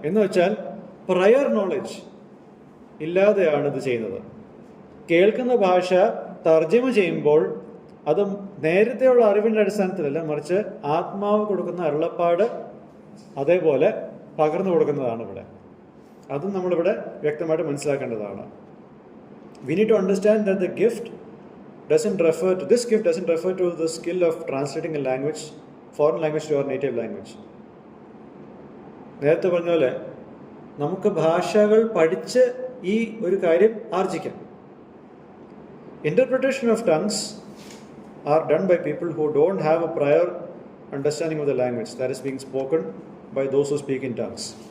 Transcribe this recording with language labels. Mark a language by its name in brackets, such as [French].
[Malayalam] എന്ന് വെച്ചാൽ [English] prior knowledge [Malayalam] ഇല്ലാതെയാണ് ഇത് ചെയ്യുന്നത്. കേൾക്കുന്ന ഭാഷ തർജ്ജമ ചെയ്യുമ്പോൾ അത് നേരത്തെയുള്ള അറിവിൻ്റെ അടിസ്ഥാനത്തിലല്ല, മറിച്ച് ആത്മാവ് കൊടുക്കുന്ന അരുളപ്പാട് അതേപോലെ പകർന്നു കൊടുക്കുന്നതാണ് ഇവിടെ. അതും നമ്മളിവിടെ വ്യക്തമായിട്ട് മനസ്സിലാക്കേണ്ടതാണ്. [English] We need to understand that this gift doesn't refer to the skill of translating a language, foreign language to our native language. [Malayalam] നേരത്തെ പറഞ്ഞ പോലെ നമുക്ക് ഭാഷകൾ പഠിച്ച് ഈ ഒരു കാര്യം ആർജിക്കാം. [English] Interpretation of tongues are done by people who don't have a prior understanding of the language that is being spoken by those who speak in tongues.